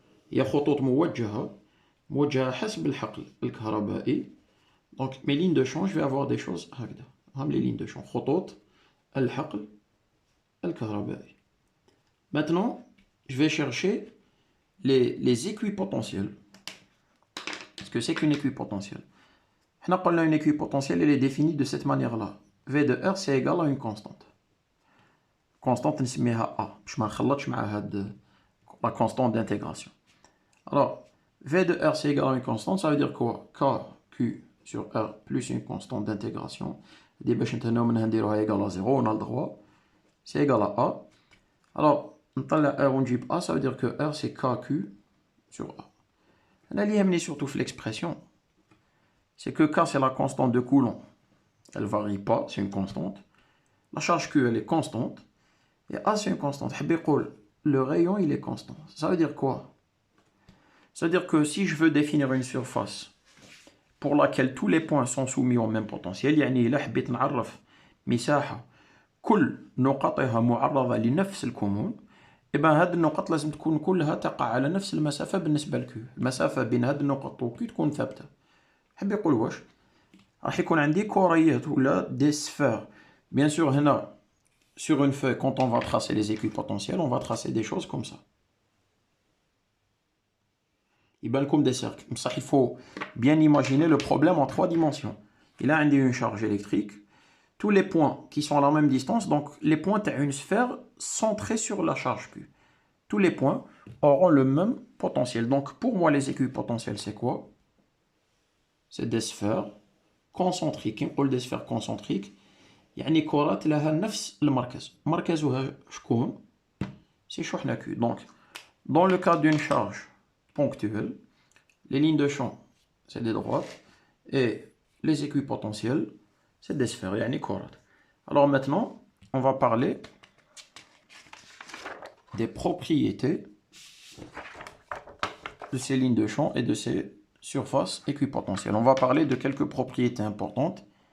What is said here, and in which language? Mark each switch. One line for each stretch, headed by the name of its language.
French: Il y a
Arabic: خطوط موجهة حسب الحقل الكهربائي.
French: Donc mes lignes de champ, je vais avoir des choses هكذا. Les lignes de champ.
Arabic: خطوط الحقل الكهربائي.
French: Maintenant, je vais chercher les équipotentiels. Qu'est-ce que c'est qu'une équipotentielle? Une équipotentielle, elle est définie de cette manière-là. V de R, c'est égal à une constante. Constante,
Arabic: نسميها A. باش ما نخلطش مع هاد
French: la constante d'intégration. Alors, V de R, c'est égal à une constante, ça veut dire quoi? K, Q sur R plus une constante d'intégration.
Arabic: دي باش نتهناو منها نديروها
French: égal à 0 on a le droit c'est égal à A. Alors
Arabic: نطلع R ونجيب A,
French: ça veut dire que R c'est KQ sur A.
Arabic: أنا اللي يهمني
French: surtout في l'expression c'est que K c'est la constante de Coulomb, elle varie pas, c'est une constante. La charge Q elle est constante et A c'est une constante.
Arabic: حب يقول
French: le rayon il est constant. Ça veut dire quoi? Ça veut dire que si je veux définir une surface pour laquelle tous les points sont soumis au même potentiel,
Arabic: يعني إلا حبيت نعرف مساحة كل نقطها معرضة لنفس الكمون، إذا هذه النقط لازم تكون كلها تقع على نفس المسافة بالنسبة لكيو. المسافة بين هذه النقط وكيو تكون ثابتة. حب يقول واش؟ راح يكون عندي كريات ولا دي سفير.
French: Bien sûr هنا sur une feuille quand on va tracer les équipotentiels, on va tracer des choses comme ça.
Arabic: يبان
French: des cercles. Il faut bien imaginer le problème en 3 dimensions. Il a une charge électrique, tous les points qui sont à la même distance, donc les points à une sphère centrée sur la charge Q. Tous les points auront le même potentiel. Donc pour moi les équipotentiels c'est quoi? C'est des sphères concentriques.
Arabic: نقول
French: des sphères concentriques
Arabic: يعني كرات لها نفس المركز. مركزها شكون؟ c'est شحنة Q.
French: Donc dans le cas d'une charge ponctuelle, les lignes de champ c'est des droites et les équipotentiels c'est des sphères,
Arabic: يعني كرات.
French: Alors maintenant on va parler des propriétés de ces lignes de champ et de ces surfaces équipotentielles. On va parler de quelques propriétés importantes.